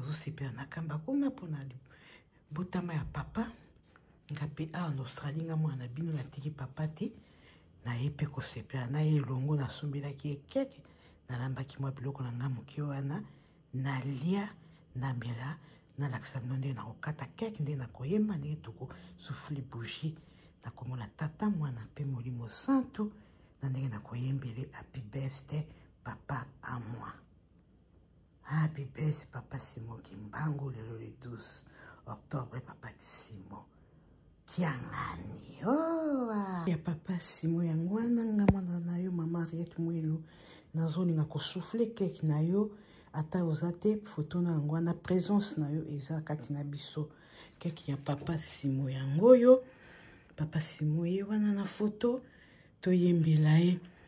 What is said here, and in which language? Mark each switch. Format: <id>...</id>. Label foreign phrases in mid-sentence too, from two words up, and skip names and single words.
<ln>bozosepela na kamba kuna pona botama ya papa nga pe</ln> <fr>en Australie</fr> <ln>nga mwana bino natiki papa te na yepe kosepela na ye longo na sombelaki ekeke nalambaki mwa biloko na nga moke wana nalia namela nalakisa bino ndenge nakokata keke ndenge nakoyemba ndenge tokosufuli bougie nakomona tata mwana mpe molimo santo na ndenge nakoyembele</ln> <en>happy birthday</en> <ln>papa</ln> <fr>à moi.</fr> <en>Happy birthday papa Simon Kimbangu</en> <fr>le 12 octobre</fr> <en>papa Simon Kiangani.</en> <ln>Ya papa Simon yangwana ngamana na yo mama Henriette Mwelu nazoninga kosouffle keke na yo ata ozate photo na ngwana présence na yo eza kati na biso keke ya papa Simon yango yo papa Simon ye wana na photo toyembela ye.</ln>